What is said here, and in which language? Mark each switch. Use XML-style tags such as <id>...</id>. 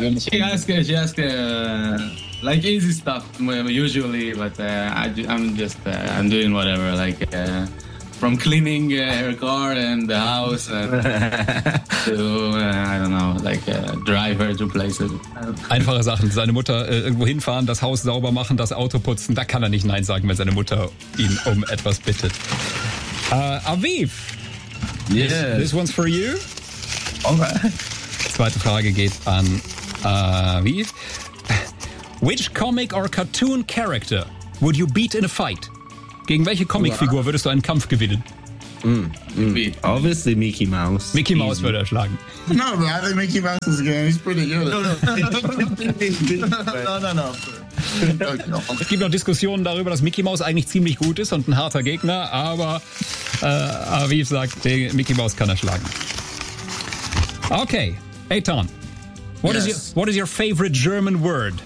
<en>She asked easy stuff usually, but I'm doing whatever, from cleaning her car and the house and drive her to places.</en> <de>Einfache Sachen. Seine Mutter irgendwo hinfahren, das Haus sauber machen, das Auto putzen. Da kann er nicht Nein sagen, wenn seine Mutter ihn um etwas bittet. Aviv.</de> <en>Yes. This one's for you. Okay.</en> <de>Zweite Frage geht an Aviv.</de> <en>Which comic or cartoon character would you beat in a fight?</en> <de>Gegen welche Comicfigur würdest du einen Kampf gewinnen?</de> <en>Obviously Mickey Mouse.</en> <de>Mickey Mouse würde er schlagen.</de> <en>No, but I think Mickey Mouse is good. He's pretty good. No.</en> <de>Es gibt noch Diskussionen darüber, dass Mickey Mouse eigentlich ziemlich gut ist und ein harter Gegner, aber Aviv sagt, den Mickey Mouse kann er schlagen.</de> <en>Okay, Eitan. What is your favorite German word?</en>